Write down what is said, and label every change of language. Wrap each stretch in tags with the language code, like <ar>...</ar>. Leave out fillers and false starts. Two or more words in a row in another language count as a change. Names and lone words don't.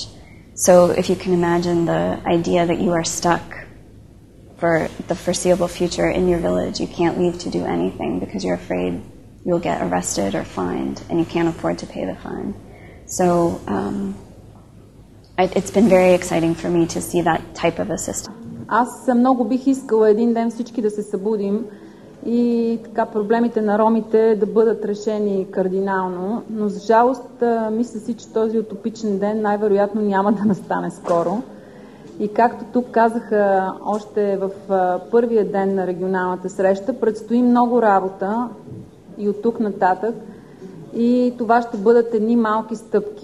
<en>So if you can imagine the idea that you are stuck for the foreseeable future in your village, you can't leave to do anything because you're afraid you'll get arrested or fined, and you can't afford to pay the fine. So it's been very exciting for me to see that type of a system.</en> <bg>Аз много бих искала един ден всички да се събудим и така проблемите на ромите да бъдат решени кардинално, но за жалост мисля си, че този утопичен ден най-вероятно няма да настане скоро. И както тук казаха още в първия ден на регионалната среща, предстои много работа и от тук нататък, и това ще бъдат едни малки стъпки.</bg>